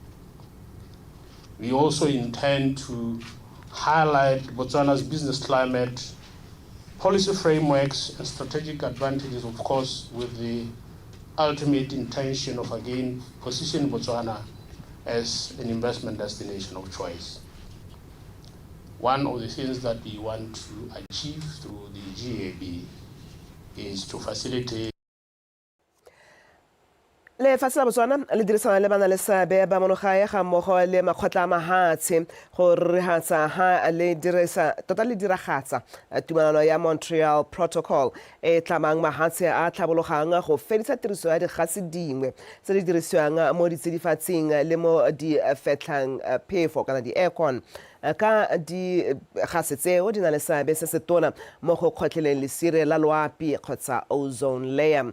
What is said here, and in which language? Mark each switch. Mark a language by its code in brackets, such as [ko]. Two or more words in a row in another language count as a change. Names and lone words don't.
[en] We also intend to highlight Botswana's business climate, policy frameworks, and strategic advantages, of course, with the ultimate intention of, again, positioning Botswana as an investment destination of choice. One of the things that we want to achieve through the GAB is to facilitate [tn] lefatshe la Botswana le dirisana le bana le seabe ba monogae ga mmogo le makgotla a mahatshe go rehatsa ha le dirisa tota le diragatsa tumelano ya Montreal Protocol e tlamang mahatshe a tlhabologang go fedisa tiriso ya digase dingwe tse di dirisiwang mo ditsidifatsing le mo di fetlang phefo kana di-aircon ka di gase tseo di na le seabe se se tona mo go kgotlheleng lesire la loapi kgotsa [en] ozone layer.